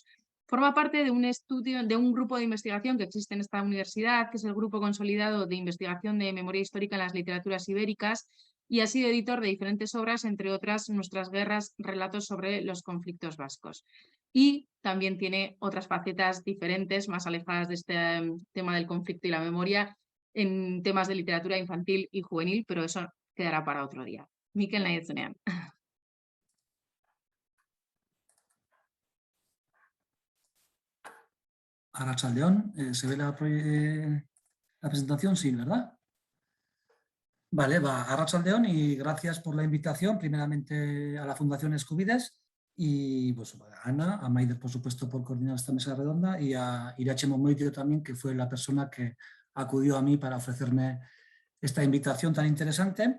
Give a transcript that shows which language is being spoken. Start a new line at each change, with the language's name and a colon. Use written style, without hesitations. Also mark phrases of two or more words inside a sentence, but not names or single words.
Spanish: Forma parte de un grupo de investigación que existe en esta universidad, que es el Grupo Consolidado de Investigación de Memoria Histórica en las Literaturas Ibéricas, y ha sido editor de diferentes obras, entre otras Nuestras guerras, relatos sobre los conflictos vascos. Y también tiene otras facetas diferentes, más alejadas de este tema del conflicto y la memoria, en temas de literatura infantil y juvenil, pero eso quedará para otro día. Mikel Nahizunean. Arratsaldeon, ¿se ve la presentación? Sí, ¿verdad? Vale, arratsaldeon y gracias por la invitación, primeramente a la Fundación Escubides y pues, a Ana, a Maider, por supuesto, por coordinar esta mesa redonda, y a Irache Momoidio también, que fue la persona que acudió a mí para ofrecerme esta invitación tan interesante.